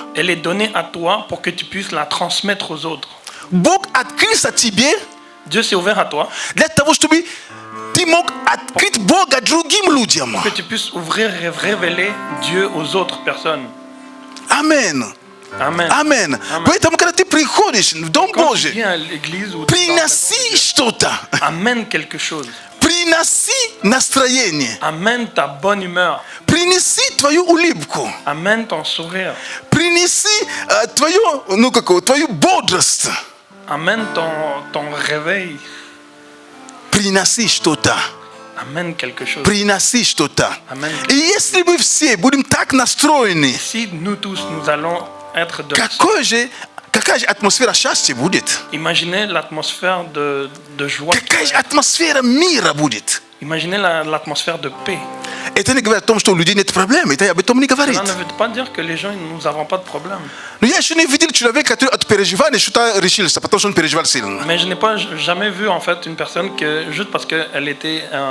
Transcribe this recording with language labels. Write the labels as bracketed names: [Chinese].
[French] Elle est donnée à toi pour que tu puisses la transmettre aux autres. [Russian] Бог открылся тебе [French] Dieu s'est ouvert à toi [Russian] для того, чтобы ты мог открыть Бога другим людям. [French] pour que tu puisses ouvrir et révéler Dieu aux autres personnes. [Russian] Амин. [French] Amen. [Russian] Амин. Поэтому, когда ты приходишь в Дом [French] Quand tu [Russian] Божий, [French] viens à l'église ou [Russian] приноси что-то. [French] amène quelque chose. [Russian] Приноси настроение. [French] Amène ta bonne humeur. [Russian] Принеси твою улыбку. [French] Amène ton sourire. [Russian] Принеси твою бодрость. [French] Amène ton réveil. [Russian] Приноси что-то. [French] Amène quelque chose. [Russian] Приноси что-то. [French] Amen. [Russian] И если мы все будем так настроены, [French] Si nous tous, nous allons être de... [Russian] какая же атмосфера счастья будет? [French] Imaginez l'atmosphère de joie. [Russian] Какая же атмосфера мира будет? [French] Imaginez l'atmosphère de paix. [Russian] Это не говорит о том, что у людей нет проблем. Это об этом не говорит. [French] Cela ne veut pas dire que les gens, nous n'avons pas de problème. [Russian] Но я еще не видел человека, который от переживания что-то решился, потому что он переживал сильно. [French] Mais je n'ai pas jamais vu en fait une personne que juste parce qu'elle était